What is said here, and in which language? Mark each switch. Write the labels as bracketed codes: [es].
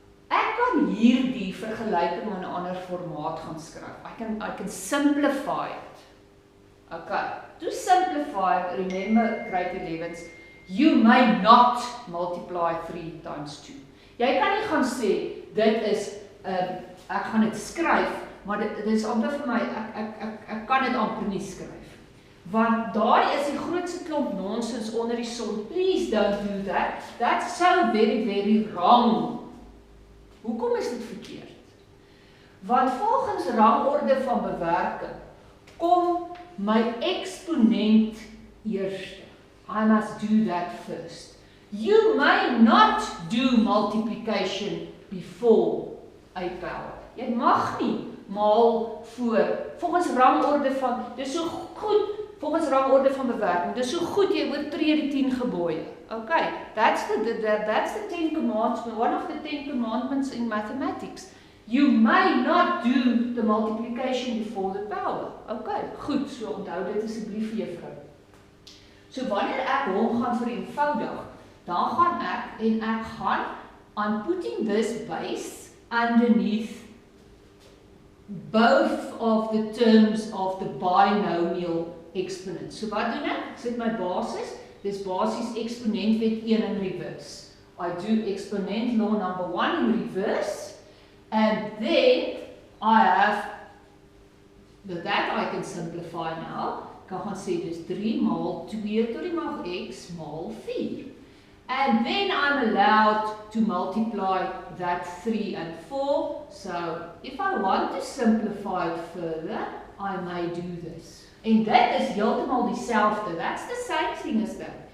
[af] Ek kan hierdie vergelyking in 'n ander formaat gaan skryf. [en] I can simplify it. Okay, to simplify it, remember grade 11s, you may not multiply 3 times 2. [af] Jy kan nie gaan sê, dit is, ek gaan dit skryf, maar dit is amper vir my, ek kan dit amper nie skryf. Want daai is die grootste klomp nonsens onder die son. [en] Please don't do that. That's so very, very wrong. [af] Hoekom is dit verkeerd? Want volgens rangorde van bewerking kom my eksponent eerste. [en] I must do that first. You may not do multiplication before a power. [af] Jy mag nie maal voor. Volgens rangorde van, dis so goed, volgens rangorde van bewerking, dis so goed jy oortree die 10 gebooie. [en] Okay, that's the 10 commandments, one of the 10 commandments in mathematics. You may not do the multiplication before the power. [af] Okay, goed, so onthou dit asseblief juffrou. So wanneer ek hom gaan vereenvoudig, dan gaan ek gaan [en] on putting this base underneath both of the terms of the binomial exponent. [af] So wat doen ek? Ek sit my basis. Dis basies exponentwet 1 [en] in reverse. I do exponent law number 1 in reverse, and then I have that I can simplify now. [af] Ek gaan sê dis 3 maal 2 tot die mag x maal 4. [en] And then I'm allowed to multiply that 3 and 4. So if I want to simplify it further, I may do this. [af] En dit is heeltemal dieselfde. [en] That's the same thing as that.